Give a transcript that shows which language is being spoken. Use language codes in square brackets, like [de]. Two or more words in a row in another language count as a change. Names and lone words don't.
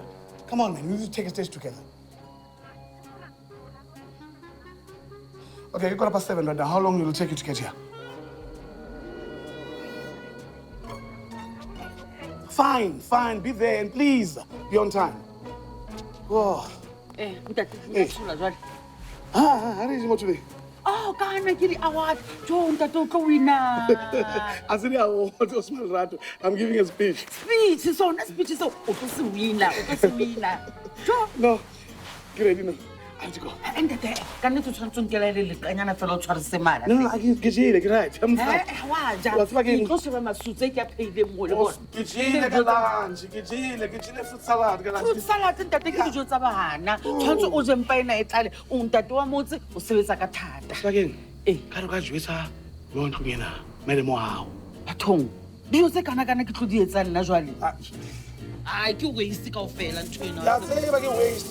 [en] Come on, man, we need to take a stage together. Okay, you got past 7 right now. How long will it take you to get here? Fine. Be there and please be on time. Oh. How did you go today? [st] Oh, kana ke di-award. Jo, ntate o tlo wina. [en] I said, I'm giving a speech. [st] Speech, sona speech so o tlo se wina, o tlo se wina. Jo, [en] No, get ready now. I have to go. [st] ntate, ka nnete o tshwanetse o nkele le lekanyana fela o tshwarise mala. [en] No, I can't get right. I'm fine. [st] Wa ja. [en] What's fucking- [st] Ke tlo sheba masutse ke a pheileng mo le Oh, bona. [en] get fruit salad. Fruit salad [st] ntate ke dijo tsa bana. Tshwanetse o je mpa ena e tlale. O ntate wa motse o sebetsa ka thata. [en] Again, Eh. [st] ka re ka jwetsa mo ntlong ena, madam wa hao. Bathong. Dijo tse kana-kana ke tlo di etsang nna jwale. Ai ke waste kaofela ntho ena. Ya tseba ke waste.